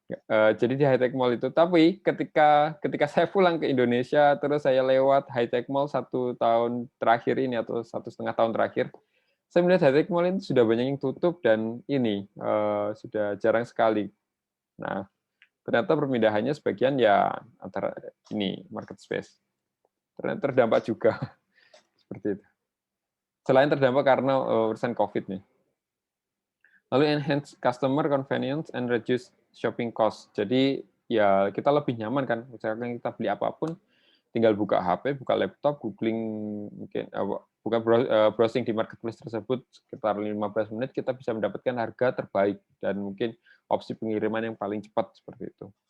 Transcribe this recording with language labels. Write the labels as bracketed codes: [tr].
[id] Jadi di High Tech Mall itu, tapi ketika saya pulang ke Indonesia, terus saya lewat High Tech Mall 1 tahun terakhir ini atau 1,5 tahun terakhir, saya melihat High Tech Mall ini sudah banyak yang tutup dan ini sudah jarang sekali. Nah, ternyata perpindahannya sebagian ya antara ini market space. Ternyata terdampak juga seperti itu. Selain terdampak karena urusan COVID nih. [en] Lalu enhance customer convenience and reduce shopping cost. [id] Jadi ya kita lebih nyaman kan, misalkan kita beli apapun, tinggal buka HP, buka laptop, googling mungkin buka browsing di marketplace tersebut sekitar 15 menit kita bisa mendapatkan harga terbaik dan mungkin opsi pengiriman yang paling cepat seperti itu.